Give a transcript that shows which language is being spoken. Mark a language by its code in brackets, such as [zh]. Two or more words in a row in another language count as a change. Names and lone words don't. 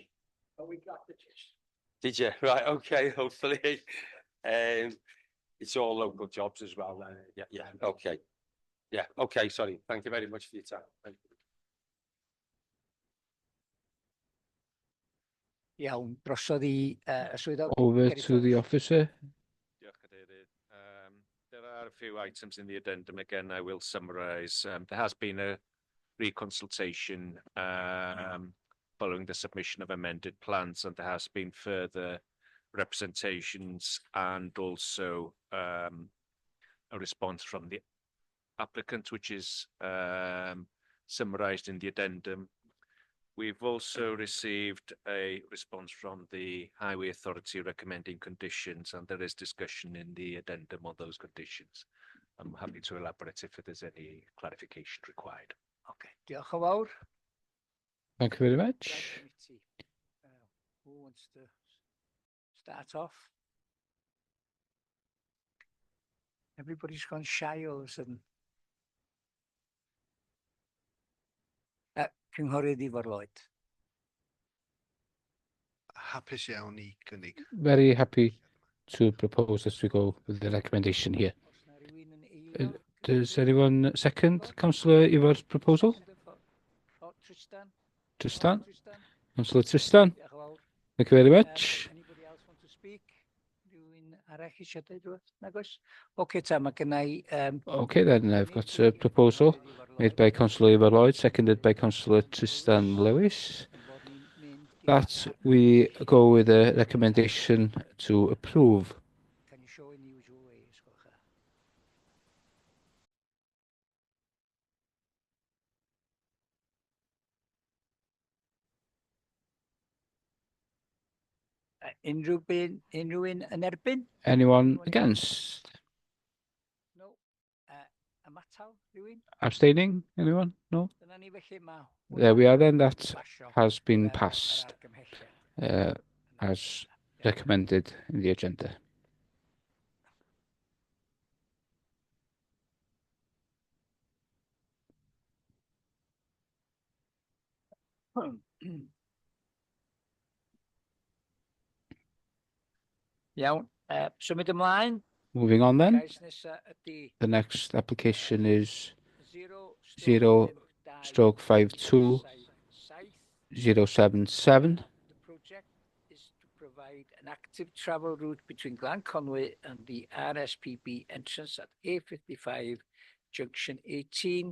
[en] But we got the gist. Did you? Right, okay. Hopefully, it's all local jobs as well. Yeah, okay. Yeah, okay. Sorry. Thank you very much for your time. Thank you. [cy] Iawn, drosodd i swyddog. [en] Over to the officer. [cy] Diolch, Cadeirydd. [en] There are a few items in the addendum. Again, I will summarise. There has been a reconsultation following the submission of amended plans, and there has been further representations and also a response from the applicant, which is summarised in the addendum. We've also received a response from the Highway Authority recommending conditions, and there is discussion in the addendum on those conditions. I'm happy to elaborate if there's any clarification required. [cy] Okay, diolch yn fawr. [en] Thank you very much. Committee. Who wants to start off? Everybody's gone shy all of a sudden. [cy] Cynghorydd Ifor Lloyd. Hapus iawn I gynnig. [en] Very happy to propose as we go with the recommendation here. Does anyone second Councillor Ivor's proposal? Oh, Tristan. Tristan? Councillor Tristan? Thank you very much. Anybody else want to speak? [cy] Rhywun arall eisiau dweud rhywbeth? Nag oes? Okay, ta, mae gynna I... [en] Okay, then I've got a proposal made by Councillor Ifor Lloyd, seconded by Councillor Tristan Lewis, that we go with a recommendation to approve. Can you show in the usual way? [cy] Ysgolch? Unrhyw un yn erbyn? [en] Anyone against? No. [cy] Ymatal, rhywun? [en] Abstaining? Anyone? No? [cy] Dyna ni felly ma. [en] There we are then, that has been passed as recommended in the agenda. [cy] Iawn, symud ymlaen. [en] Moving on then, [cy] Cais nesa ydi [en] the next application is 0/52/077. The project is to provide an active travel route between Glan Conwy and the RSPB entrance at A55 Junction 18.